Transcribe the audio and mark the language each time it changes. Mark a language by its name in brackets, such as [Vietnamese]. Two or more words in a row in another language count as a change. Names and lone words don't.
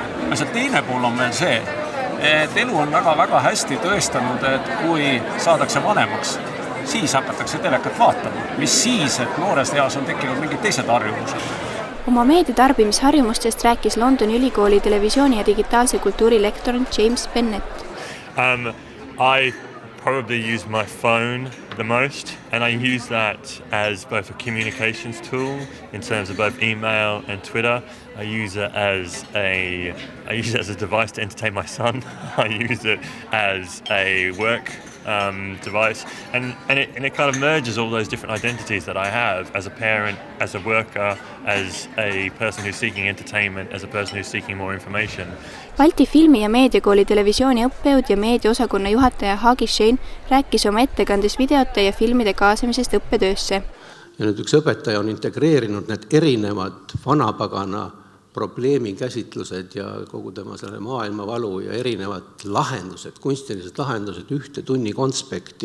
[Estonian] Asja teine pool on veel see, et elu on väga-väga hästi tõestanud, et kui saadakse vanemaks, siis hakatakse telekat vaatama, mis siis, et noores eas on tekkinud mingid teised harjumused. Oma meediatarbimisharjumustest rääkis Londoni Ülikooli televisiooni ja digitaalse kultuuri lektor James Bennett. [English] I probably use my phone the most, and I use that as both a communications tool in terms of both email and Twitter. I use it as a device to entertain my son. I use it as a work device, and it kind of merges all those different identities that I have as a parent, as a worker, as a person who's seeking entertainment, as a person who's seeking more information. [Estonian] Balti filmi- ja meediakooli televisiooni õppejõud ja meediaosakonna juhataja Hagi Shane rääkis oma ettekandes videote ja filmide kaasamisest õppetöösse. Ja nüüd üks õpetaja on integreerinud need erinevad vanapagana probleemi käsitlused ja kogu tema selle maailmavalu ja erinevad lahendused, kunstilised lahendused ühte tunni konspekti.